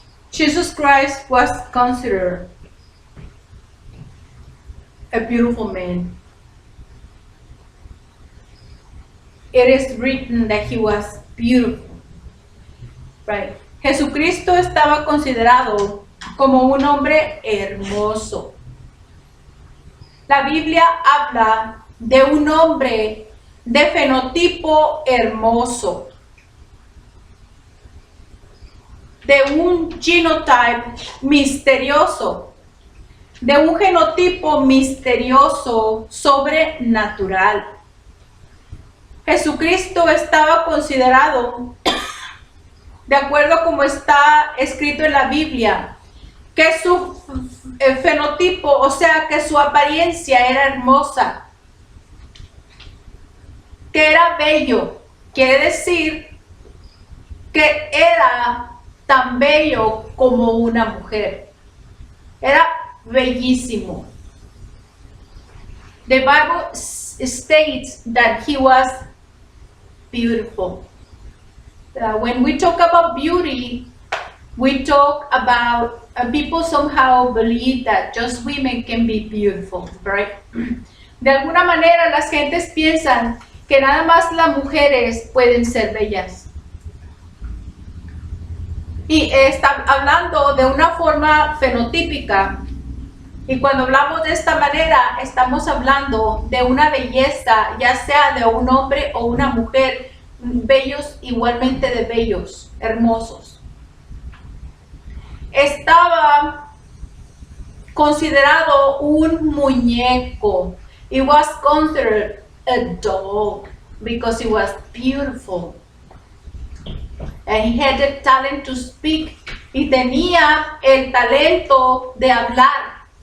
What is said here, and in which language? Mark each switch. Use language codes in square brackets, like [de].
[en] Jesus Christ was considered a beautiful man. It is written that he was beautiful, right? [es] Jesucristo estaba considerado como un hombre hermoso. La Biblia habla de un hombre de fenotipo hermoso, de un genotype misterioso, de un genotipo misterioso, sobrenatural. Jesucristo estaba considerado, de acuerdo como está escrito en la Biblia, que su fenotipo, o sea, que su apariencia era hermosa, que era bello. Quiere decir que era tan bello como una mujer. Era bellísimo. [en] The Bible states that he was beautiful. When we talk about beauty, we talk about people somehow believe that just women can be beautiful, right? [es] De alguna manera las gentes piensan que nada más las mujeres pueden ser bellas. Y está hablando de una forma fenotípica. Y cuando hablamos de esta manera, estamos hablando de una belleza, ya sea de un hombre o una mujer, bellos igualmente de bellos, hermosos. Estaba considerado un muñeco. [en] It was considered a doll because he was beautiful. And he had the talent to speak. [es] Y tenía el talento de hablar.